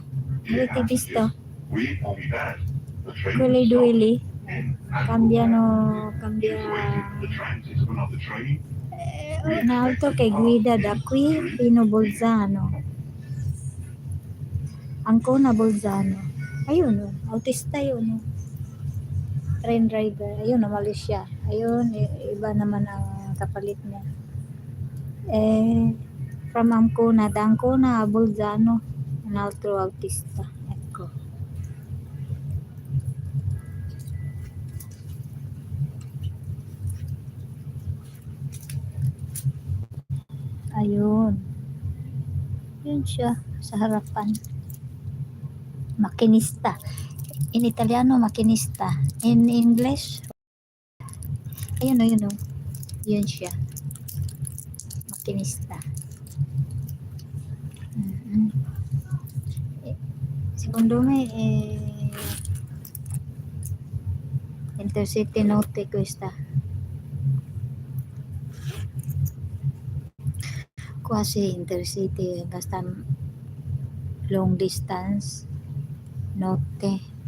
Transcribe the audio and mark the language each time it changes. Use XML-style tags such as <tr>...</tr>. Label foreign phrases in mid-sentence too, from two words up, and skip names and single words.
<it>Avete visto? Quelle 2 lì cambia un altro che guida da qui fino a Bolzano. Ancona Bolzano.</it> <tl>Ayun, autista yun.</tl> <en>Train driver.</en> <tl>Ayun, umalis siya. Ayun, iba naman ang kapalit niya. From Ancona, da Ancona a Bolzano, un altro autista. Ecco. Ayun. Yun siya sa harapan. Makinista.</tl> <it>In Italiano,</it> <tl>makinista.</tl> <en>In English,</en> <tl>ayun. Yun siya. Makinista.</tl> <it>Secondo me Intercity notte questa. Quasi Intercity, basta</it> <en>long distance,</en> <it>notte.</it>